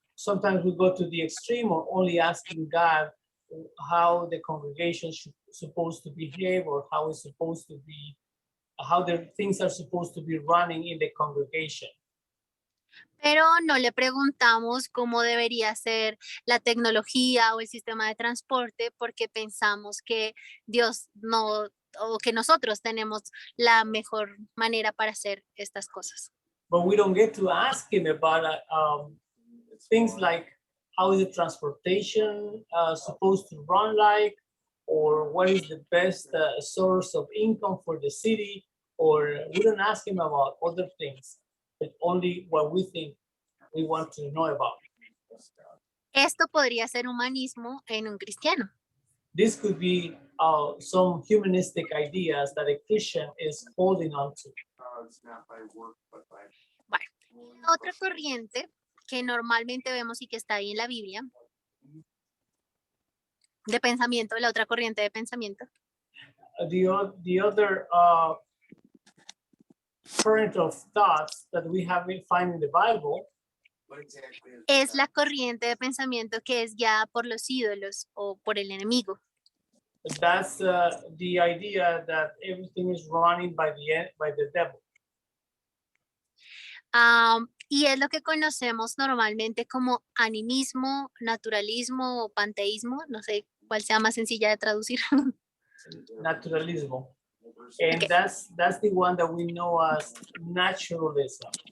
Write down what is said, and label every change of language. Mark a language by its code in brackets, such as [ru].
[en] sometimes we go to the extreme of only asking God how the congregation should supposed to behave or how it's supposed to be, how the things are supposed to be running in the congregation. [es] Pero no le preguntamos cómo debería ser la tecnología o el sistema de transporte porque pensamos que Dios no, o que nosotros tenemos la mejor manera para hacer estas cosas. [en] But we don't get to ask him about things like how is the transportation supposed to run like, or what is the best source of income for the city, or we don't ask him about other things, but only what we think we want to know about. [es] Esto podría ser humanismo en un cristiano. [en] This could be some humanistic ideas that a Christian is holding on to. It's not by work, but by. [es] Otra corriente que normalmente vemos y que está ahí en la Biblia, de pensamiento, la otra corriente de pensamiento, [en] The other current of thoughts that we have been finding in the Bible What exactly is [es] es [en] that? [es] la corriente de pensamiento que es guiada por los ídolos o por el enemigo. [en] that's the idea that everything is running by the devil. [es] Y es lo que conocemos normalmente como animismo, naturalismo o panteísmo, no sé cuál sea más sencilla de traducir. Naturalismo. [en] And Okay. that's the one that we know as naturalism.